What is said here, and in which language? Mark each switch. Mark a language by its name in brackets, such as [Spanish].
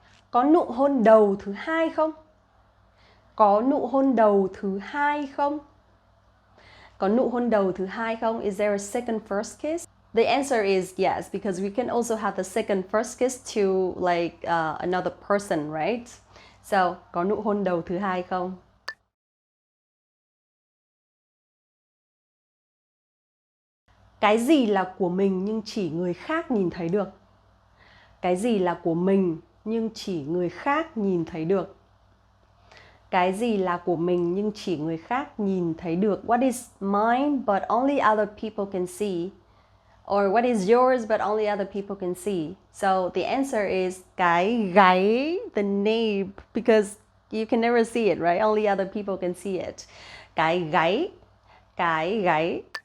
[Vietnamese] Có nụ hôn đầu thứ hai không? Có nụ hôn đầu thứ hai không? Có nụ hôn đầu thứ hai không? [English] Is there a second first kiss? The answer is yes, because we can also have the second first kiss to like another person, right? So, [Vietnamese] có nụ hôn đầu thứ hai không? Cái gì là của mình nhưng chỉ người khác nhìn thấy được? Cái gì là của mình nhưng chỉ người khác nhìn thấy được? Cái gì là của mình nhưng chỉ người khác nhìn thấy được? [English] What is mine but only other people can see? Or what is yours but only other people can see? So the answer is cái gáy, the nape, because you can never see it, right? Only other people can see it. [Vietnamese] Cái gáy, cái gáy.